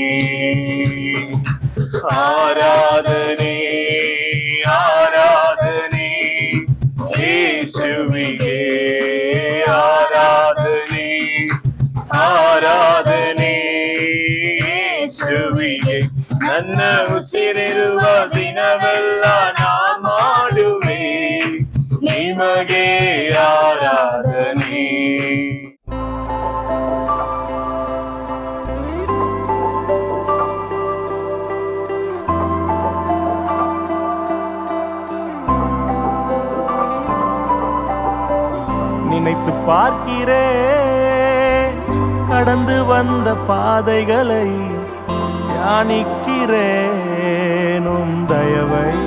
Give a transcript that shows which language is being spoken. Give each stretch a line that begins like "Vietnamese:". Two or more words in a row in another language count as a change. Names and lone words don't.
Kannada: ಆರಾಧನೆ ಆರಾಧನೆ ಯೇಸುವಿಗೆ ಆರಾಧನೆ. ಆರಾಧನೆ ಯೇಸುವಿಗೆ. ನನ್ನ ಉಸಿರಿರುವ ದಿನವೆಲ್ಲ ನಾ ಮಾಡುವೆ ನಿಮಗೆ ಆರಾಧನೆ.
Tamil: நினைத்து பார்க்கிறேன் கடந்து வந்த பாதைகளை, தியானிக்கிறேன் உம் தயவை.